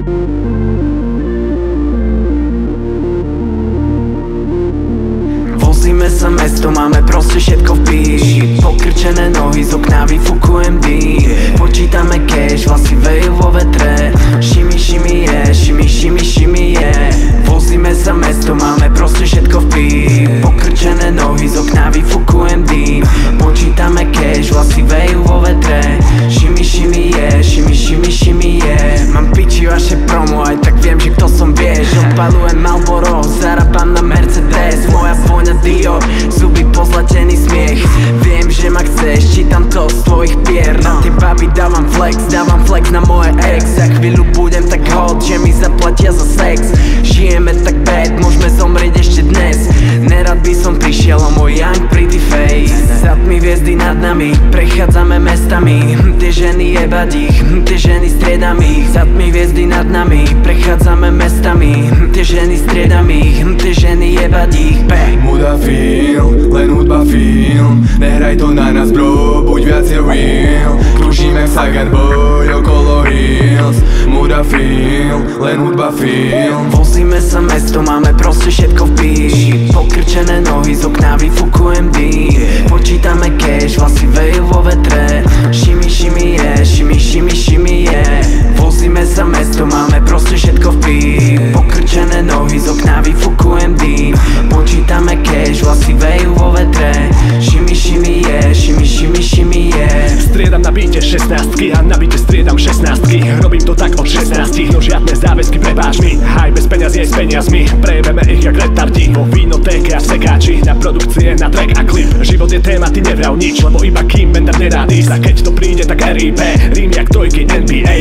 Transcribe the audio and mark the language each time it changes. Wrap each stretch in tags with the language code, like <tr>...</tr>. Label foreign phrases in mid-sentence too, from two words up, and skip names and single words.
<sk>Vozíme sa mesto, máme proste všetko v píši. Pokrčené nohy, z okna vyfukujem dým. Počítame cash, vlasy vejú vo vetre.</sk> <en>Shimmy, shimmy, yeah, shimmy, shimmy, shimmy, yeah.</en> <sk>Vozíme sa mesto, máme proste všetko v píši. Pokrčené nohy, z okna vyfukujem dým. Počítame cash, vlasy vejú vo vetre.</sk> <en>Shimmy, shimmy, yeah, shimmy, shimmy, shimmy, yeah.</en> <sk>Mám piči vaše promo, aj tak viem, že kto som vieš. Odpalujem Marlboro, zarábam na Mercedes. Moja vôňa Dior, zuby pozlatený smiech. Viem, že ma chceš, čítam to z tvojich pier. Na tie baby dávam flex na moje ex. Za chvíľu budem tak hot, že mi zaplatia za sex. Žijeme tak bad, môžeme zomrieť ešte dnes. Nerad by som prišiel o môj</sk> <en>young pretty face.</en> <sk>Za tmy hviezdy nad nami, prechádzame mestami. Tie ženy jebať ich, tie ženy striedam ich. Za tmy hviezdy nad nami, prechádzame mestami. Tie ženy striedam ich, tie ženy jebať ich. Muda film, len hudba film. Nehraj to na nás bro, buď viacej real. Kružíme Sagan boy okolo hills. Muda film, len hudba film. Vozíme sa mesto, máme proste všetko v píši. Pokrčené nohy, z okna vyfukujem dým. Počítame cash, vlasy vejú vo vetre.</sk> <en>Shimmy, shimmy, yeah, shimmy, shimmy, shimmy, yeah.</en> <sk>Vozíme sa mesto, máme proste všetko v píši. Pokrčené nohy, z okna vyfukujem dým. Počítame cash, vlasy vejú vo vetre.</sk> <en>Shimmy, shimmy, yeah, shimmy, shimmy, shimmy, yeah.</en> <sk>Striedam na byte 16-ky a na byte striedam 16-ky. Robím to tak od 16, no žiadne záväzky, prepáč mi. Aj bez peňazí, aj s peniazmi, prejebeme ich jak retardi. Vo vínotéke a v sekáči, na produkcie, na track a klip. Život je téma, ty nevrav nič, lebo iba kým bender nedá ísť. A keď to príde, tak RIP, rím jak trojky NBA.</sk>